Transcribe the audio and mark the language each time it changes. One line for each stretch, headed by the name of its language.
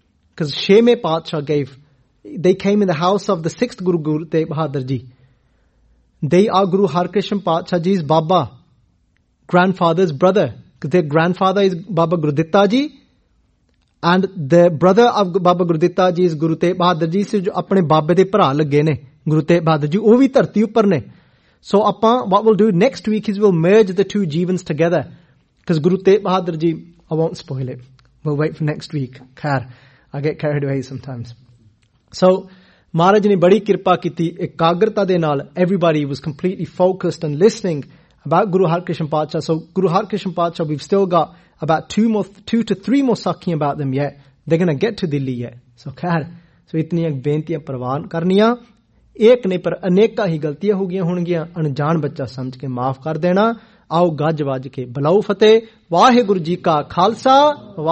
English: Because Sheme Patshah gave, they came in the house of the sixth Guru, Guru Tegh Bahadur Ji. They are Guru Har Krishna Patshah Ji's Baba, grandfather's brother. Because their grandfather is Baba Gurditta Ji. And the brother of Baba Gurditta Ji is Guru Tegh Bahadur Ji.
Punjabi: ਸੋ ਅਪਣੇ ਬਾਬਾ ਦੇ ਪਰਾ ਲੱਗੇ ਨੇ, ਗੁਰੂ ਤੇਗ ਬਹਾਦਰ ਜੀ। ਓਵੀ ਤਰਤੀ ਉਪਰ ਨੇ।
English: So upon, what we'll do next week is we'll merge the two jeevans together. Because Guru Tegh Bahadur Ji, I won't spoil it. We'll wait for next week. Khair, I get carried away sometimes.
Punjabi: So Maharaj ne badi kirpa kiti, ekagrata de naal,
English: everybody was completely focused and listening about Guru Har Krishna Patshah. So Guru Har Krishna Patshah, we've still got about two to three more sakhi about them yet. They're going to get to Delhi yet.
Punjabi: ਸੋ ਖੈਰ, ਸੋ ਇਤਨੀਆ ਬੇਨਤੀਆ ਪਰਵਾਨ ਕਰਨੀਆ। ਇੱਕ ਨੇ ਪਰ ਅਨੇਕਾਂ ਹੀ ਗਲਤੀਆਂ ਹੋ ਗਈਆਂ ਹੋਣਗੀਆਂ, ਅਣਜਾਣ ਬੱਚਾ ਸਮਝ ਕੇ ਮਾਫ਼ ਕਰ ਦੇਣਾ। ਆਓ ਗੱਜ ਵੱਜ ਕੇ ਬੁਲਾਓ ਫਤਿਹ, ਵਾਹਿਗੁਰੂ ਜੀ ਕਾ ਖਾਲਸਾ।